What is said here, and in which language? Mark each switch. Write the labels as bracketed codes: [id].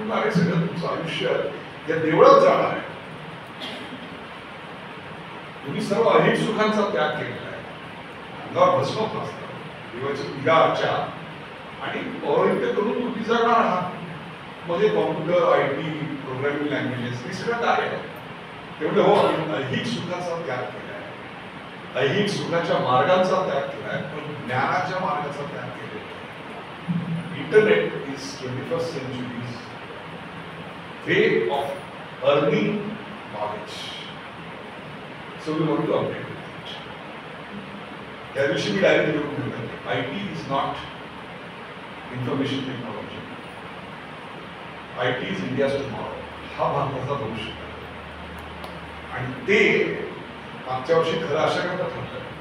[mr] मी अरे सगळं तुमचं आयुष्य या देवळात जाणार आहे, तुम्ही सर्व अनेक सुखांचा त्याग केलेला आहे, अंगावर भस्म फासला, देवाची पूजा अर्चा आणि पौरोहित्य करून तुम्ही जगणार आहात. मध्ये कॉम्प्युटर, IT, प्रोग्रामिंग लँग्वेजेस हे सगळं काय आहे? तेवढं हो, ऐहिक सुखाचा त्याग केला आहे, ऐहिक सुखाच्या मार्गांचा त्याग केला आहे, पण ज्ञानाच्या मार्गाचा त्याग केलेला आहे. [en] Internet is 21st century's way of earning knowledge. So we want to update it. [mr] त्या दिवशी मी डायरेक्ट लिहून दिलं, [en] IT is not information technology. IT is India's tomorrow. [mr] हा भारताचा भविष्य आहे आणि ते मागच्या वर्षी खरं अशा करता ठरलं.